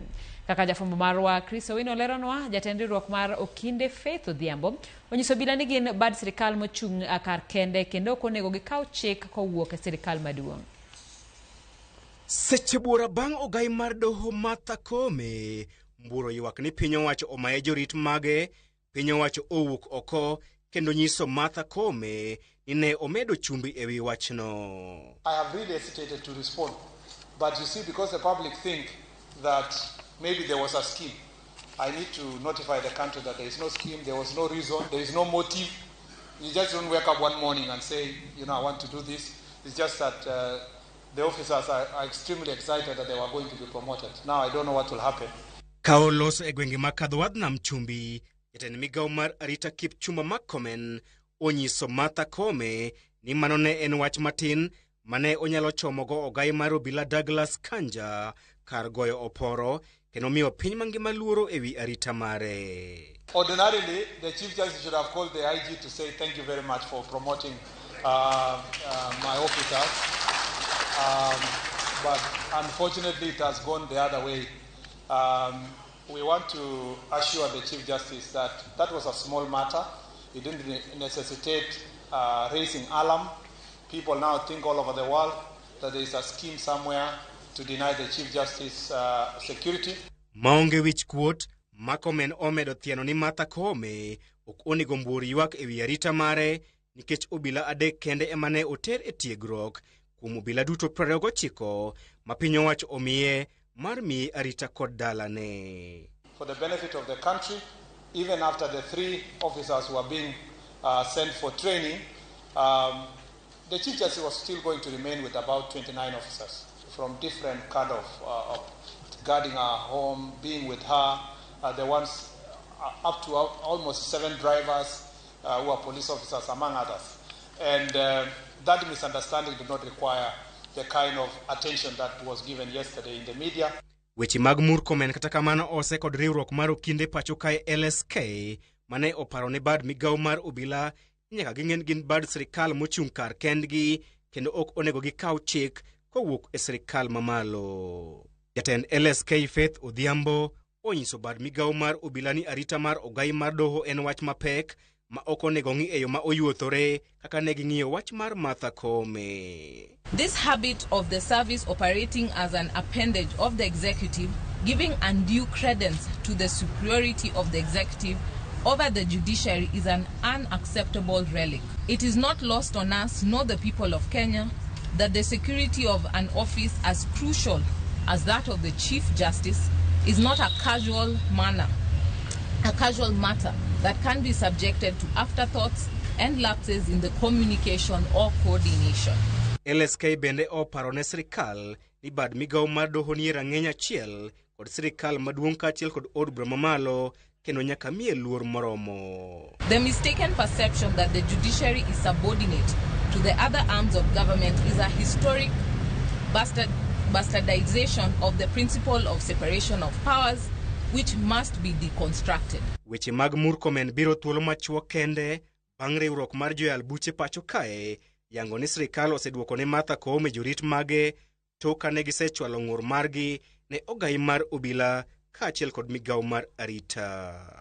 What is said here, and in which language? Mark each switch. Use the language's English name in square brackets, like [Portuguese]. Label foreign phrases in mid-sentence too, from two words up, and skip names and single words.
[Luo (Kenya and Tanzania)] Kaka jafumbo marwa Chris Owino leronwa, jatend riwruok mar Okinde Faith Odhiambo onyiso obila ni gin bad sirkal mochung' kar kende kendo ok onego gikaw chik kowuok e sirkal maduong'. Seche buora bang' ogai mar doho Martha Koome mbuoro ywak ni piny owacho omaye jorit mage, piny owacho owuok oko kendo nyiso Martha Koome ni ne omedo chumbi ewi wachno. [English] I have really hesitated to respond, but you see, because the public think that maybe there was a scheme, I need to notify the country that there is no scheme, there was no reason, there is no motive. You just don't wake up one morning and say, you know, I want to do this. It's just that the officers are extremely excited that they were going to be promoted. Now I don't know what will happen. [Luo (Kenya and Tanzania)] Kaolos e gwenge makadho wadh nam chumbi, jatend migao mar arita Kipchumba Murkomen onyiso Martha Koome ni mano ne en wach matin mane onyalo chomogo ogai mar obila Douglas Kanja kar goyo oporo kendo miyo piny mangima luoro ewi arita mare. [English] Ordinarily, the Chief Justice should have called the IG to say thank you very much for promoting my officers. But unfortunately, it has gone the other way. We want to assure the Chief Justice that that was a small matter. It didn't necessitate raising alarm. People now think all over the world that there is a scheme somewhere to deny the Chief Justice security. [Luo (Kenya and Tanzania)] Maonge wich kuot, Murkomen omedo thieno ni Martha Koome ok onego mbuor ywak ewi arita mare nikech obila adek kende emane oter e tiegruok kuom obila duto 29 ma piny owacho omiye mar miye arita kod dalane. [English] For the benefit of the country, even after the 3 officers were being sent for training, the Chief Justice was still going to remain with about 29 officers from different kind of guarding her home, being with her, the ones up to almost 7 drivers who are police officers, among others. And that misunderstanding did not require the kind of attention that was given yesterday in the media. [Luo (Kenya and Tanzania)] Weche mag Murkomen kata kamano ose kod riwruok mar Okinde pacho kae LSK mane oparo ne bad migao mar obila nyaka ging'en gin bad sirkal mochung' kar kendgi kendo ok onego gikaw chik kowuok e sirkal mamalo. Jatend LSK Faith Odhiambo onyiso bad migao mar obila ni arita mar ogai mar doho en wach mapek ma ok onego ng'i e yo ma oyuothore kaka ne ging'iyo wach mar Martha Koome. [English] This habit of the service operating as an appendage of the executive, giving undue credence to the superiority of the executive over the judiciary, is an unacceptable relic. It is not lost on us nor the people of Kenya that the security of an office as crucial as that of the Chief Justice is not a casual matter that can be subjected to afterthoughts and lapses in the communication or coordination. [Luo (Kenya and Tanzania)] LSK bende oparo ne sirkal ni bad migao mar doho ni rang'eny achiel kod sirkal maduong' kaachiel kod od bura mamalo kendo nyaka miye luor moromo. [English] The mistaken perception that the judiciary is subordinate to the other arms of government is a historic bastardization of the principle of separation of powers, which must be deconstructed. [Luo (Kenya and Tanzania)] Weche mag Murkomen biro thuolo machuok kende bang' riwruok mar joyal buche pacho kae yango ni sirkal oseduoko ne Martha Koome jorit mage tok kane gisechwalo ng'ur margi ne ogai mar obila kaachiel kod migao mar arita.